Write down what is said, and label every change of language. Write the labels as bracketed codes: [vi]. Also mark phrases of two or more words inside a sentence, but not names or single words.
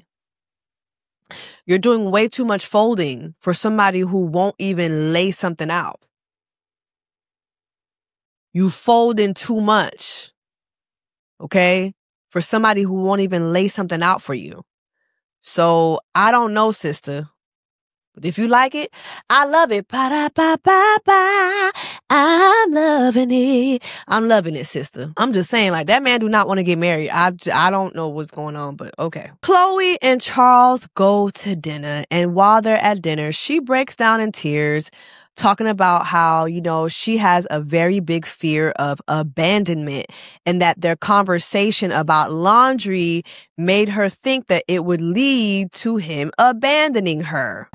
[en] You're doing way too much folding for somebody who won't even lay something out. You folding too much, okay, for somebody who won't even lay something out for you. So I don't know, sister. But if you like it, I love it. Ba-da-ba-ba-ba. I'm loving it. I'm loving it, sister. I'm just saying, like, that man do not want to get married. I don't know what's going on, but okay. Chloe and Charles go to dinner, and while they're at dinner, she breaks down in tears, talking about how, you know, she has a very big fear of abandonment and that their conversation about laundry made her think that it would lead to him abandoning her.